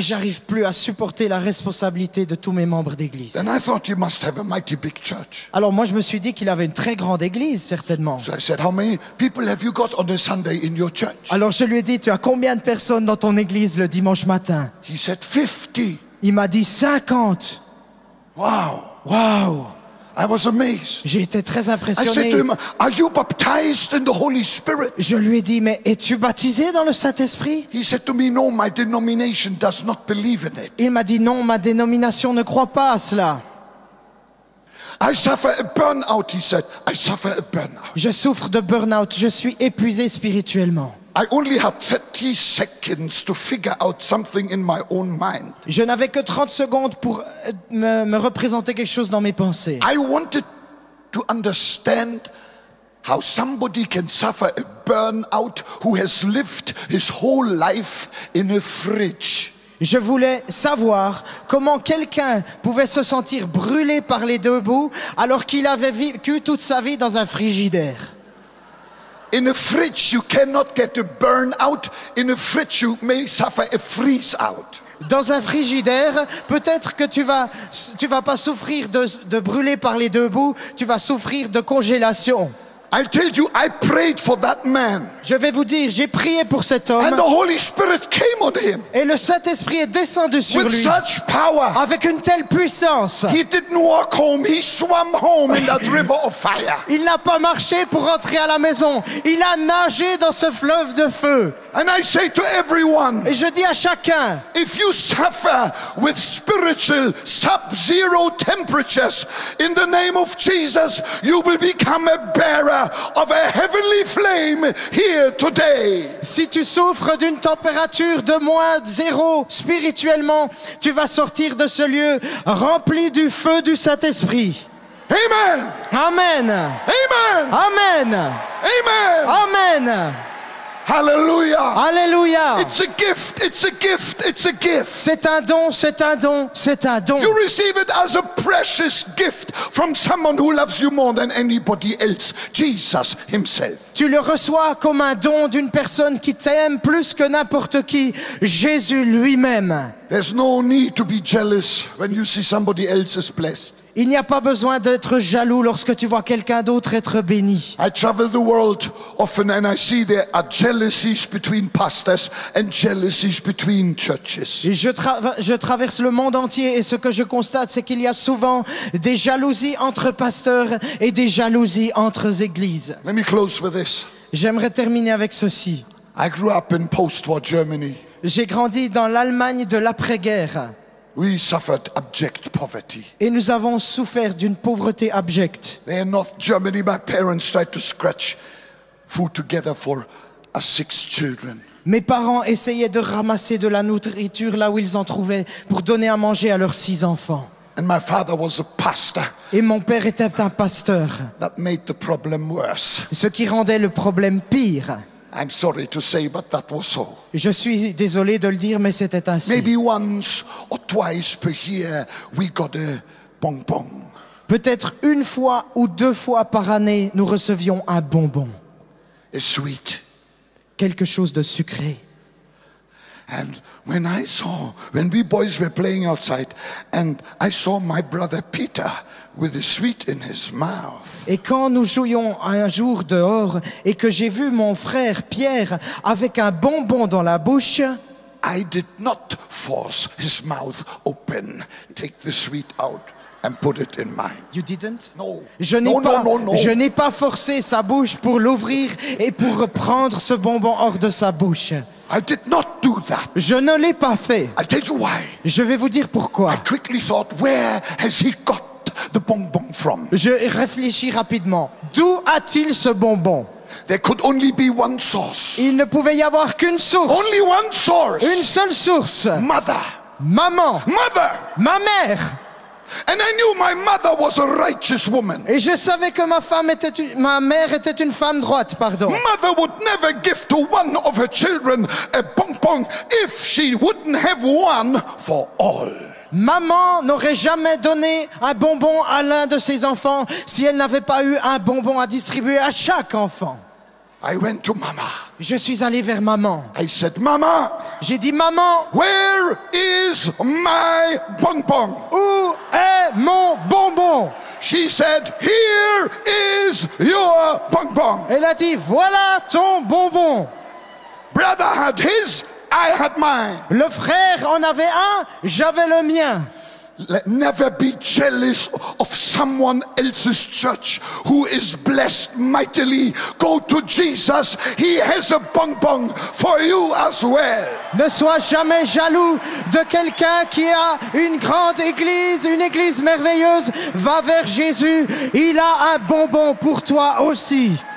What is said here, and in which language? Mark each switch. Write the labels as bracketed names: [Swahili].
[French] j'arrive plus à supporter la responsabilité de tous mes membres d'église. [English] Then I thought you must have a mighty big church. [French] Alors moi, je me suis dit qu'il avait une très grande église, certainement. [English] So I said, how many people have you got on a Sunday in your church? [French] Alors je lui ai dit, tu as combien de personnes dans ton église le dimanche matin? [English] He said, 50. [French] Il m'a dit 50. [English] Wow. [French] Waouh! [English] I was amazed. [French] J'ai été très [English] I said [French] impressionné. [English] to him, are you baptized in the Holy Spirit? [French] Je lui ai dit, mais es-tu baptisé dans le Saint-Esprit? [English] He said to me, no, my denomination does not believe in it. [French] Il m'a dit, non, ma dénomination ne croit pas à cela. [English] I suffer a burnout, he said. I suffer a burnout. [French] Je souffre de burn-out, je suis épuisé spirituellement. [English] I only had 30 seconds to figure out something in my own mind. [French] Je n'avais que 30 secondes pour me représenter quelque chose dans mes pensées. [English] I wanted to understand how somebody can suffer a burnout who has lived his whole life in a fridge. [French] Je voulais savoir comment quelqu'un pouvait se sentir brûlé par les deux bouts alors qu'il avait vécu toute sa vie dans un frigidaire. [English] In a fridge, you cannot get a burnout. In a fridge, you may suffer a freeze out. [French] Dans un frigidaire, peut-être que tu vas pas souffrir de brûler par les deux bouts, tu vas souffrir de congélation. [English] I tell you, I prayed for that man. [French] Je vais vous dire, j'ai prié pour cet [English] And [French] homme [English] the Holy Spirit came on him [French] et le Saint-Esprit est descendu sur [English] with [French] lui [English] such power. [French] avec une telle puissance. [English] He didn't walk home, he swam home in that river of fire. [French] Il n'a pas marché pour rentrer à la maison, il a nagé dans ce fleuve de feu. [English] And I say to everyone, [French] Et je dis à chacun, [English] if you suffer with spiritual sub-zero temperatures, in the name of Jesus, you will become a bearer of a heavenly flame here today. [French] si tu souffres d'une température de moins 0 spirituellement, tu vas sortir de ce lieu rempli du feu du Saint-Esprit. [English] Amen. [French] Amen. [English] Amen. [French] Amen. [English] Amen. [French] Amen. [English] Hallelujah. [French] Alléluia. [English] It's a gift. It's a gift. It's a gift. [French] C'est un don, c'est un don, c'est un don. [English] You receive it as a precious gift from someone who loves you more than anybody else, Jesus himself. [French] Tu le reçois comme un don d'une personne qui t'aime plus que n'importe qui, Jésus lui-même. [English] There's no need to be jealous when you see somebody else is blessed. [French] Il n'y a pas besoin d'être jaloux lorsque tu vois quelqu'un d'autre être béni. [English] I travel the world often and I see there are jealousies between pastors and jealousies between churches. [French] Et je traverse le monde entier et ce que je constate, c'est qu'il y a souvent des jalousies entre pasteurs et des jalousies entre églises. [English] Let me close with this. [French] J'aimerais terminer avec ceci. [English] I grew up in post-war Germany. [French] J'ai grandi dans l'Allemagne de l'après-guerre [English] We suffered abject poverty. [French] et nous avons souffert d'une pauvreté abjecte. [English] There in North Germany, my parents tried to scratch food together for us 6 children. [French] Mes parents essayaient de ramasser de la nourriture là où ils en trouvaient pour donner à manger à leurs 6 enfants. [English] And my father was a pastor. [French] Et mon père était un pasteur, [English] That made the problem worse. [French] ce qui rendait le problème pire. [English] I'm sorry to say, but that was so. [French] Je suis désolé de le dire, mais c'était ainsi. [English] Maybe once or twice per year, we got a bonbon. [French] Peut-être une fois ou 2 fois par année, nous recevions un bonbon, [English] A sweet. [French] quelque chose de sucré. [English] And when we boys were playing outside, and I saw my brother Peter with a sweet in his mouth. [French] Et quand nous jouions un jour dehors et que j'ai vu mon frère Pierre avec un bonbon dans la bouche, [English] I did not force his mouth open, take the sweet out, and put it in mine. You didn't? No. [French] Je n'ai [English] No, [French] pas, [English] no, no, no. [French] je n'ai pas forcé sa bouche pour l'ouvrir et pour prendre ce bonbon hors de sa bouche. [English] I did not do that. [French] Je ne l'ai pas fait. [English] I'll tell you why. [French] Je vais vous dire pourquoi. [English] I quickly thought, where has he got the bonbon from? [French] Je réfléchis rapidement. D'où a-t-il ce bonbon? [English] There could only be one source. [French] Il ne pouvait y avoir qu'une source. [English] Only one source. [French] Une seule source. [English] Mother. [French] Maman. [English] Mother. [French] Ma mère. [English] And I knew my mother was a righteous woman. [French] Et je savais que ma mère était une femme droite, pardon. [English] Mother would never give to one of her children a bonbon if she wouldn't have one for all. [French] Maman n'aurait jamais donné un bonbon à l'un de ses enfants si elle n'avait pas eu un bonbon à distribuer à chaque enfant. [English] I went to Mama. [French] Je suis allé vers maman. [English] I said, Mama, [French] J'ai dit, maman, [English] where is my bonbon? [French] où est mon bonbon? [English] She said, here is your bonbon. [French] Elle a dit, voilà ton bonbon. [English] Brother had his, I had mine. [French] Le frère en avait un, j'avais le mien. [English] Let never be jealous of someone else's church who is blessed mightily. Go to Jesus. He has a bonbon for you as well. [French] Ne sois jamais jaloux de quelqu'un qui a une grande église, une église merveilleuse. Va vers Jésus, il a un bonbon pour toi aussi.